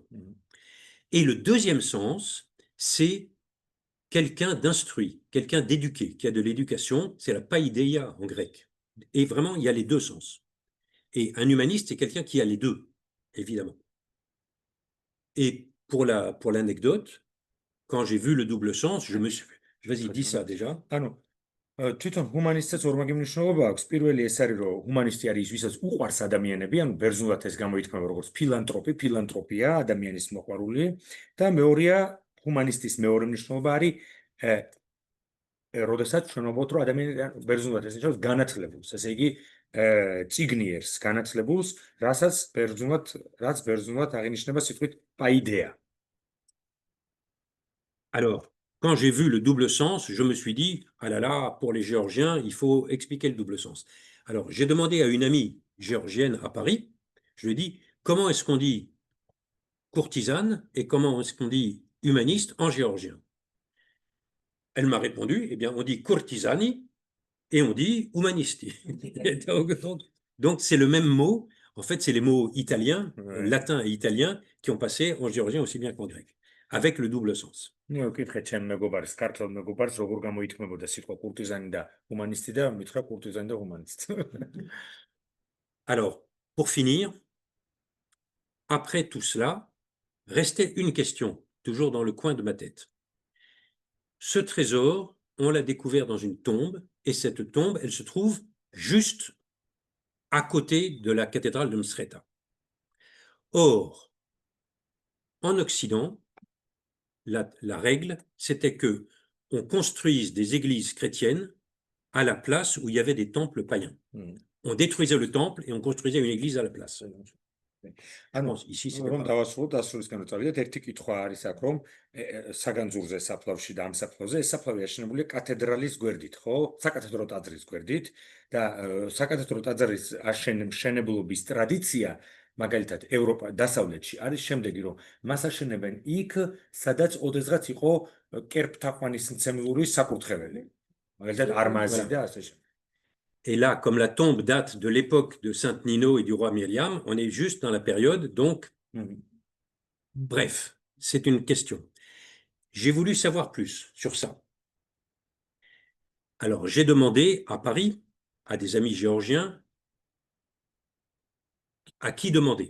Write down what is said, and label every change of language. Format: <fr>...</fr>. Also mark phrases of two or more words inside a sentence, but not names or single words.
<fr>Et le deuxième sens, c'est quelqu'un d'instruit, quelqu'un d'éduqué, qui a de l'éducation, c'est la paideia en grec. Et vraiment, il y a les deux sens. Et un humaniste, c'est quelqu'un qui a les deux, évidemment. Et pour l'anecdote, quand j'ai vu le double sens, je me suis... Vas-y, dis ça déjà.</fr> <ka>ანუ თვითონ ჰუმანისტებს ორმაგი მნიშვნელობა აქვს. პირველი ეს არის, რომ ჰუმანისტი არის ის, ვისაც უყვარს ადამიანები, ანუ ბერძნულად ეს გამოითქმება როგორც ფილანთროპია, ადამიანის მოყვარული, და მეორეა ჰუმანისტის მეორე მნიშვნელობა არის, როდესაც ჩვენ ვამბობთ, რომ ადამიანი ბერძნულად ეს ნიშნავს განათლებულს, ესე იგი წიგნიერს განათლებულს, რაც ბერძნულად აღინიშნება სიტყვით პაიდეა.</ka> <fr>Alors, quand j'ai vu le double sens, je me suis dit, ah là là, pour les Géorgiens, il faut expliquer le double sens. Alors, j'ai demandé à une amie géorgienne à Paris, je lui ai dit, comment est-ce qu'on dit courtisane et comment est-ce qu'on dit humaniste en géorgien? Elle m'a répondu, eh bien, on dit courtisani et on dit humanisti. Donc, c'est le même mot. En fait, c'est les mots italiens, latins et italiens, qui ont passé en géorgien aussi bien qu'en grec, avec le double sens.</fr> <ka>ვკითხეთ ჩემ მეგობარს, ქართულ მეგობარს, როგორ გამოითქმებოდა სიტყვა კურტიზანი და ჰუმანისტი და მითხრა კურტიზანი და ჰუმანისტი.</ka> <fr>Alors, pour finir, après tout cela, restait une question, toujours dans le coin de ma tête. Ce trésor, on l'a découvert dans une tombe, et cette tombe, elle se trouve juste à côté de la cathédrale de Msreta. Or, en Occident, la règle, c'était que on construise des églises chrétiennes à la place où il y avait des temples païens. On détruisait le temple et on construisait une église à la place. Ici, c'est</fr> <ka>რომ დავასრულოთ ასრულისგან წავიდეთ, ერთი კითხვა არის აქ, რომ საგანძურზე საფლავში და ამ საფლავზე ეს საფლავი აშენებულია კათედრალის გვერდით, ხო? საკათედრო ტაძრის გვერდით და საკათედრო ტაძრის მშენებლობის ტრადიცია მაგალითად ევროპა დასავლეთში არის შემდეგი, რომ მას აშენებენ იქ, სადაც ოდესღაც იყო კერპთაყვანის მცემლური საკურთხეველი. მაგალითად არმაზი და ასე შემდეგ.</ka> <fr>Et là, comme la tombe date de l'époque de Sainte Nino et du roi Myriam, on est juste dans la période, donc, bref, c'est une question. J'ai voulu savoir plus sur ça. Alors, j'ai demandé à Paris, à des amis géorgiens, à qui demander.</fr>